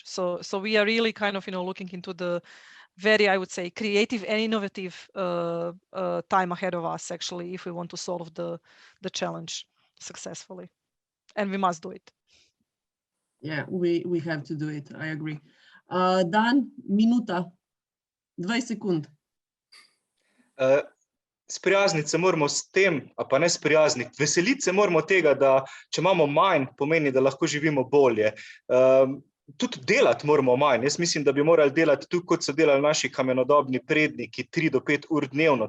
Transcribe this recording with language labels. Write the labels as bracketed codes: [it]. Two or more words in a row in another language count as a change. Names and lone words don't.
[en] So we are really kind of, looking into the very, I would say, creative and innovative time ahead of us, actually, if we want to solve the challenge successfully. And we must do it. Yeah, we have to do it. I agree. [sl] Dan, minuta, 20 sekund. Sprijazniti se moramo s tem, a pa ne sprijazniti. Veseliti se moramo tega, da če imamo manj, pomeni, da lahko živimo bolje. Tudi delati moramo manj. Jaz mislim, da bi morali delati tudi, kot so delali naši kamenodobni predniki, 3 do 5 ur dnevno.